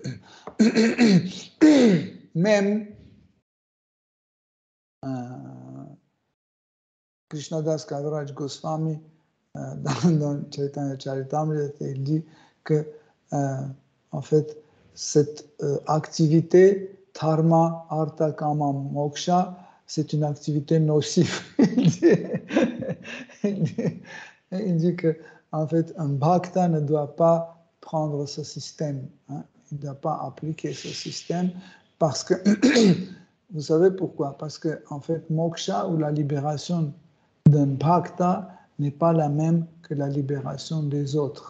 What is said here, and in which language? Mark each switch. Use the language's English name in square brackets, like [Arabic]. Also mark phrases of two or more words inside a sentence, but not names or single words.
[French] Même Krishnadas Kaviraj Goswami, dans Chaitanya Charitamrita, il dit que, en fait, cette activité, [Sanskrit] धर्म, अर्थ, काम, मोक्ष, [French] c'est une activité nocive. il dit que, en fait, un bhakta ne doit pas prendre ce système, hein, il ne doit pas appliquer ce système, parce que, vous savez pourquoi? Parce que, en fait, moksha ou la libération d'un bhakta n'est pas la même que la libération des autres.